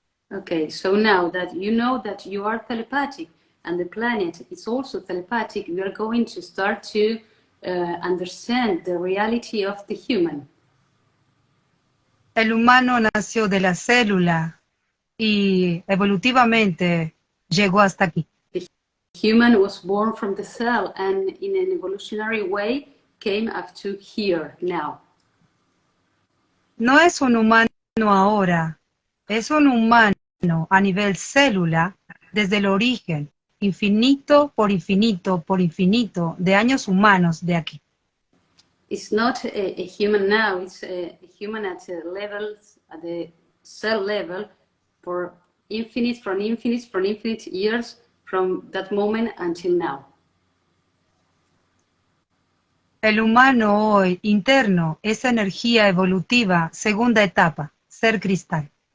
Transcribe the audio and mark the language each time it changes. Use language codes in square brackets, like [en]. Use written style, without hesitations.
[en] Okay, so now that you know that you are telepathic and the planet is also telepathic, we are going to start to understand the reality of the human. [es] El humano nació de la célula y evolutivamente llegó hasta aquí. [en] Human was born from the cell and in an evolutionary way came up to here now. [es] No es un humano ahora, es un humano a nivel célula desde el origen, infinito por infinito por infinito de años humanos de aquí. [en] It's not a human now, it's a human at the cell level for from infinite years from that moment until now. [es] El humano hoy interno es energía evolutiva, segunda etapa, ser cristal.